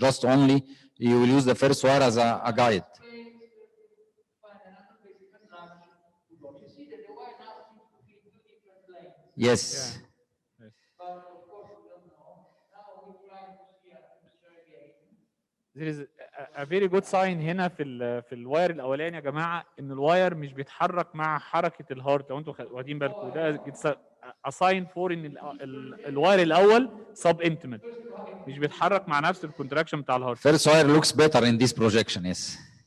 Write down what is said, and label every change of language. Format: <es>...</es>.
<en>Just only you will use the first wire as a guide. You see that the wire now seems to be two different lanes. Yes. Yeah. But of course we don't know. Now we try to see a picture again. There is a very good sign</en> <ar>هنا في الواير الاولاني يا جماعه ان الواير مش بيتحرك مع حركه الهارت. لو انتوا واخدين بالكم ده</ar> <en>a sign for</en> <ar>ان الواير الاول sub intimate مش بيتحرك مع نفس الكونتراكشن بتاع الهارت.</ar> <en>First wire looks better in this projection, yes.</en>